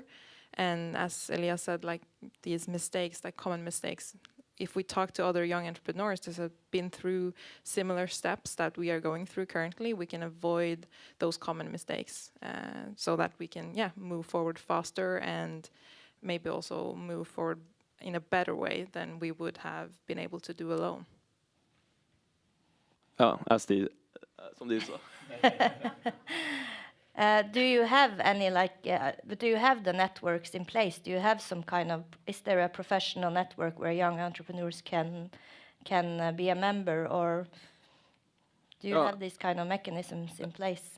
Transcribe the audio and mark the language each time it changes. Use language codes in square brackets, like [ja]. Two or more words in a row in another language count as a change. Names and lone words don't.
[en] And as Elias said, like these mistakes, like common mistakes, if we talk to other young entrepreneurs that have been through similar steps that we are going through currently, we can avoid those common mistakes so that we can, move forward faster and maybe also move forward in a better way than we would have been able to do alone. [no] Ja, som de sa. [en] Do you have any do you have the networks in place? Do you have some kind of, is there a professional network where young entrepreneurs can be a member, or do you have these kind of mechanisms in place?